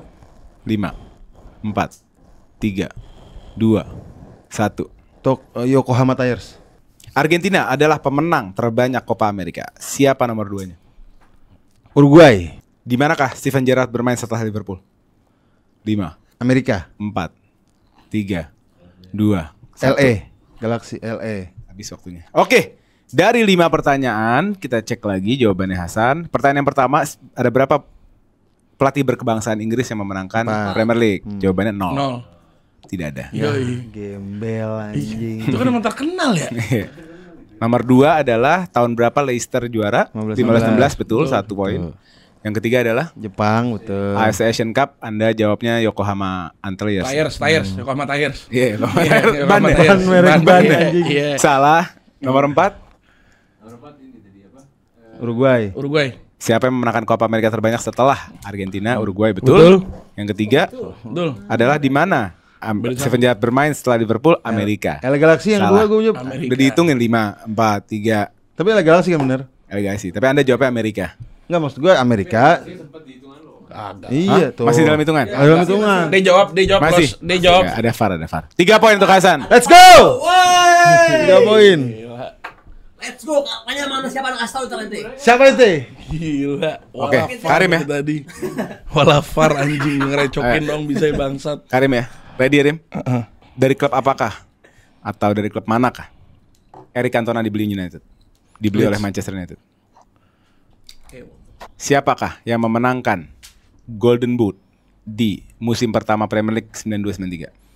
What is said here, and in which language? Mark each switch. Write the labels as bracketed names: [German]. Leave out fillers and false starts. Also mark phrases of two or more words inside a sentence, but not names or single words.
[Indonesian] 5, 4, 3, 2, 1. Yokohama Tires. Argentina adalah pemenang terbanyak Copa America. Siapa nomor 2-nya? Uruguay. Di manakah Steven Gerrard bermain setelah Liverpool? 5, Amerika. 4, 3, 2, 1. LA. Galaxy LA. Habis waktunya. Oke, dari 5 pertanyaan kita cek lagi jawabannya Hasan. Pertanyaan yang pertama, ada berapa pelatih berkebangsaan Inggris yang memenangkan Empat. Premier League? Jawabannya 0. 0. Tidak ada. Yoi. Gembel anjing. Itu kan emang terkenal ya. Nomor 2 adalah tahun berapa Leicester juara? 15-16, betul, 1 poin. Yang ketiga adalah Jepang, betul. AFC Asian Cup. Anda jawabnya Yokohama Antlers. Tires, Yokohama Tires. Iya, Yokohama Iya, Tires. Yokohama Ban ya? Tires. merek ban Iya, anjing. Iya. Salah. Nomor 4. Uruguay. Uruguay. Siapa yang memenangkan Copa America terbanyak setelah Argentina, Uruguay, betul. Betul. Yang ketiga Betul. adalah di mana Steven Gerrard bermain setelah Liverpool? Amerika. LA Galaxy yang Salah. gue jawab. Amerika. Udah dihitungin 5, 4, 3. Tapi LA Galaxy kan bener. Delegasi. Tapi Anda jawabnya Amerika. Enggak, maksud gue Amerika. Iya Hah? tuh. Masih dalam hitungan? Dalam hitungan. Dia jawab Masih. Los. Dia jawab. Ya, ada VAR. 3 poin untuk Hasan. [English] Let's go. 3 poin. Let's go. [Indonesian] Makanya mana siapa yang kasih tahu nanti? Siapa itu? Gila. Oke, Walah, Karim ya. VAR Tadi. Walah VAR anjing ngerecokin dong bisa bangsat. Karim ya. Ready Rim? Dari klub apakah? Atau dari klub manakah Eric Cantona dibeli United? Dibeli oleh Manchester United. Siapakah yang memenangkan Golden Boot di musim pertama Premier League 92-93?